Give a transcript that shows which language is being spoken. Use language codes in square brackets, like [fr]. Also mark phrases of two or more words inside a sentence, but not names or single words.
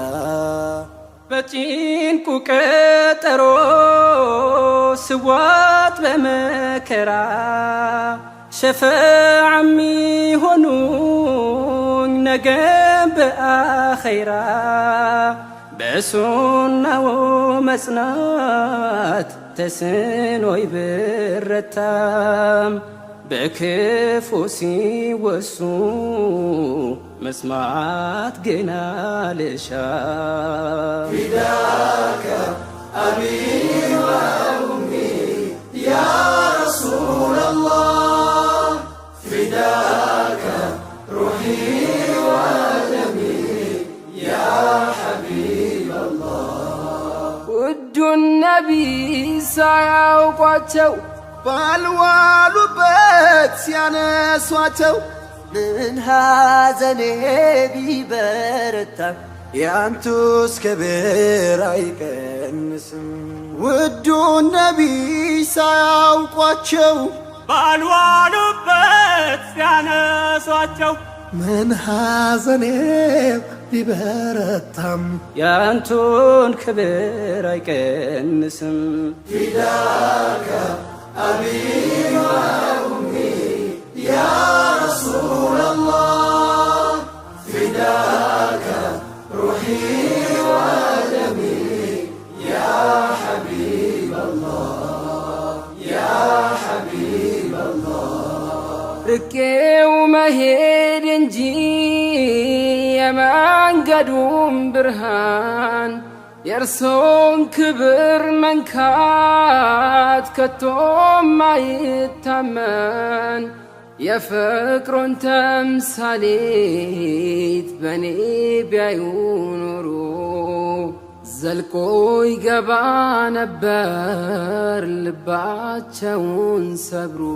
[am] በጭንቁ ቀጠሮ ስዋት በመከራ ሸፈዓ ሚሆኑኝ ነገም በአኸይራ በሱናው መጽናት ተስኖይ ብረታም በክፉ ሲወሱ መስማት ገና ልሻ [ar] فداك أبي وأمي يا رسول الله فداك روحي ودمي يا حبيب الله [am] ውዱ ነቢይ ሳያውቋቸው ባልዋሉበት ሲያነሷቸው ምን ሐዘኔ ቢበረታ ያንቱስ ክብር አይቀንስም ውዱ ነቢይ ሳያውቋቸው ባልዋሉበት ሲያነሷቸው ምን ሐዘኔ ቢበረታም ያንቱን ክብር አይቀንስም [ar] فداك أبي وأمي يا رسول الله فداك روحي ودمي يا حبيب الله يا حبيب الله [am] ርቄው መሄድ መሄድ እንጂ የመንገዱም ብርሃን የእርሶን ክብር መንካት ከቶም አይታመን። የፍቅሩን ተምሳሌት በኔ ቢያዩ ኖሮ ዘልቆ ይገባ ነበር ልባቸውን ሰብሩ።